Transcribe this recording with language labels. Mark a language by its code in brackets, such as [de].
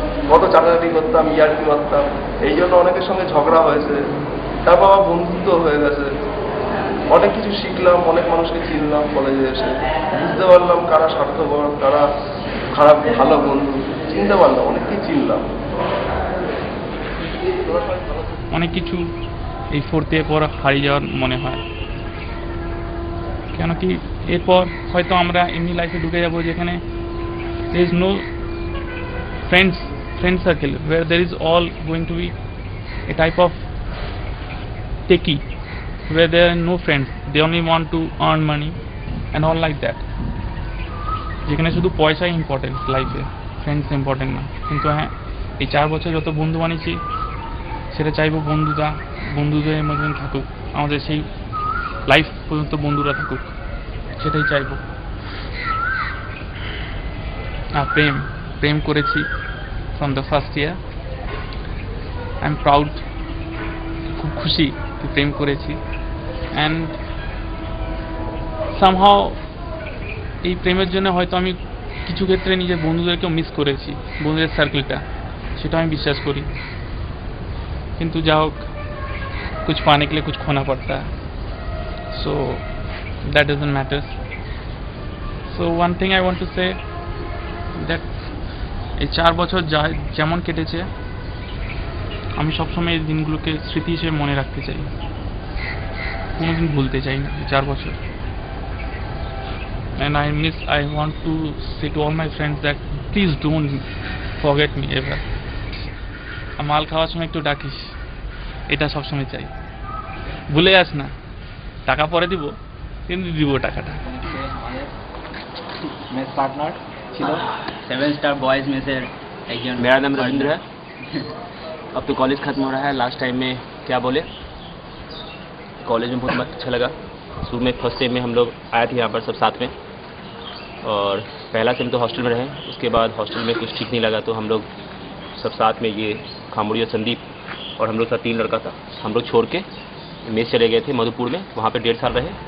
[bn] কত চাটাচাটি করতাম, ইয়ার্কি মারতাম, এই জন্য অনেকের সঙ্গে ঝগড়া হয়েছে, তারপর আমার বন্ধুত্ব হয়ে গেছে, অনেক কিছু শিখলাম, অনেক মানুষকে চিনলাম কলেজে এসে, বুঝতে পারলাম কারা স্বার্থপর, কারা খারাপ, ভালো বন্ধু, চিনতে পারলাম, অনেক কিছু চিনলাম। অনেক কিছু এই ফোর্থ ইয়ার পর হারিয়ে যাওয়ার মনে হয়, কেন কি এরপর হয়তো আমরা এমনি লাইফে ঢুকে যাবো যেখানে [en] there is no friend circle, where there is all going to be a type of techie, where there are no friends, they only want to earn money and all like that, [bn] যেখানে শুধু পয়সাই important লাইফে, friends important না। কিন্তু হ্যাঁ, এই 4 বছর যত বন্ধু বানিয়েছি সেটা চাইবো বন্ধুদের মধ্যে থাকুক, আমাদের সেই লাইফ পর্যন্ত বন্ধুরা থাকুক, সেটাই চাইবো। আর প্রেম করেছি [en] from the first year, I am proud, [bn] খুব খুশি প্রেম করেছি। [en] and somehow [bn] এই প্রেমের জন্য হয়তো আমি কিছু ক্ষেত্রে নিজের বন্ধুদেরকেও মিস করেছি, বন্ধুদের সার্কেলটা, সেটা আমি বিশ্বাস করি। কিন্তু যা হোক, [hi] कुछ पाने के लिए कुछ खोना पड़ता है, [en] so that doesn't matter. So one thing I want to say that [bn] এই 4 বছর যেমন কেটেছে আমি সবসময় এই দিনগুলোকে স্মৃতি হিসেবে মনে রাখতে চাই, কোনোদিন ভুলতে চাই না 4 বছর। [en] and I want to say to all my friends that please don't forget me ever. [bn] মাল খাওয়ার সময় একটু ডাকিস, এটা সবসময় চাই, ভুলে যাস না, টাকা পরে দিব কিন্তু দিব টাকাটা। [hi] मेस पार्टनर [bn] ছিল [hi] 7 स्टार बॉयज में से एक जन। मेरा नाम रविंद्र है। अब तो कॉलेज खत्म हो रहा है, लास्ट टाइम में क्या बोले, कॉलेज में बहुत अच्छा लगा। शुरू में फर्स्ट सेम में हम लोग आए थे यहाँ पर सब साथ में, और पहला सेम तो हॉस्टल में रहे, उसके बाद हॉस्टल में कुछ ठीक नहीं लगा, तो हम लोग सब साथ में ये खामुड़िया संदीप और हम लोग का 3 लड़का था, हम लोग छोड़ के मेस चले गए थे मधुपुर में, वहाँ पे 1.5 साल रहे।